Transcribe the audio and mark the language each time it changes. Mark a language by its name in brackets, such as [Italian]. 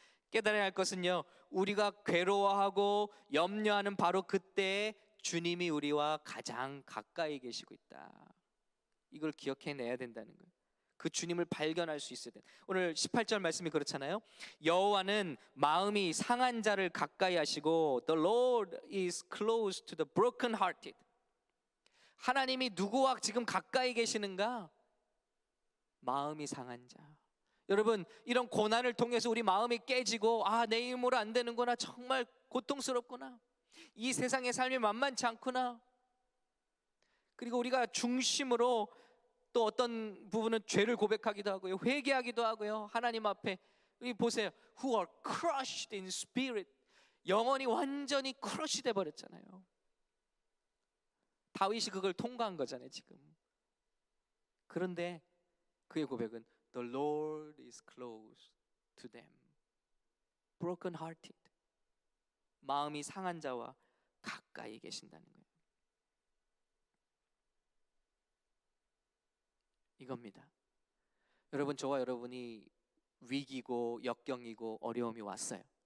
[Korean] 깨달아야 할 것은요, 우리가 괴로워하고 염려하는 바로 그때에 주님이 우리와 가장 가까이 계시고 있다. 이걸 기억해내야 된다는 거예요. 그 주님을 발견할 수 있어야 돼요. 오늘 18절 말씀이 그렇잖아요. 여호와는 마음이 상한 자를 가까이 하시고 [English] The Lord is close to the broken hearted. [Korean] 하나님이 누구와 지금 가까이 계시는가? 마음이 상한 자. 여러분, 이런 고난을 통해서 우리 마음이 깨지고 내 힘으로 안 되는구나, 정말 고통스럽구나, 이 세상의 삶이 만만치 않구나, 그리고 우리가 중심으로 또 어떤 부분은 죄를 고백하기도 하고요, 회개하기도 하고요, 하나님 앞에 여기 보세요. [English] Who are crushed in spirit. [Korean] 영혼이 완전히 크러쉬 돼 버렸잖아요. 다윗이 그걸 통과한 거잖아요 지금. 그런데 그의 고백은 [English] The Lord is close to them. broken hearted. [Korean] 마음이 상한 자와 가까이 계신다는 거예요. 이겁니다. 여러분, 저와 여러분이 위기고 역경이고 어려움이 왔어요.